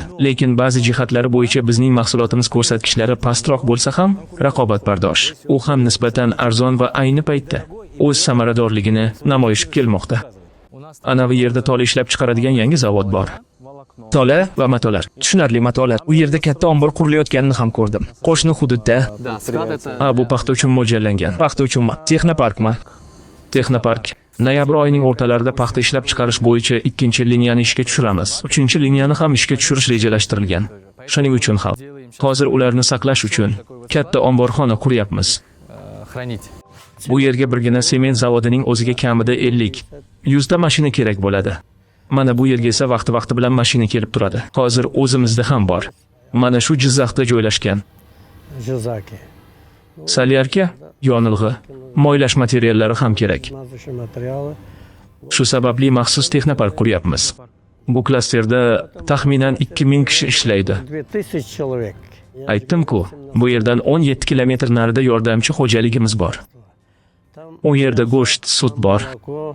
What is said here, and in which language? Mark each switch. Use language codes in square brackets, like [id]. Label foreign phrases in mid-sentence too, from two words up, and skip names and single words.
[uz] Lekin ba'zi jihatlari bo'yicha bizning mahsulotimiz ko'rsatkichlari pastroq bo'lsa ham raqobatbardosh. U ham nisbatan arzon va ayni paytda o'z samaradorligini namoyish kelmoqda. Anavi yerda tola ishlab chiqaradigan yangi zavod bor. Tola Va matolar. tushunarli matolar. U yerda katta ombor qurilayotganini ham ko'rdim. Qo'shni hududda [ru] Да, склад это... [uz] Ha, bu paxta uchun mo'ljallangan. paxta uchunmi? Texnoparkmi? Texnopark. Noyabr oyining o'rtalarida paxta ishlab chiqarish bo'yicha 2-liniyani ishga tushiramiz. 3-liniyani ham ishga tushirish rejalashtirilgan. Shuning uchun ham hozir ularni saqlash uchun katta omborxona quryapmiz. [ru] Хранить. [uz] Bu yerga birgina sement zavodining o'ziga kamida 50-100 ta mashina kerak bo'ladi. Mana bu yerga esa vaqti bilan mashina kelib turadi. Hozir o'zimizda ham bor. Mana shu Jizzaxda joylashgan. Жизаки. Solyarka, yonilg'i, moylash materiallari ham kerak. [ru] Смазочные материалы. [uz] Shu sababli maxsus texnopark quryapmiz. Bu klasterda taxminan 2000 kishi ishlaydi. [ru] 2000 человек. [uz] Aytdim-ku, bu yerdan 17 kilometr narida yordamchi xo'jaligimiz bor. U yerda go'sht, sut bor, [ru] Молоко,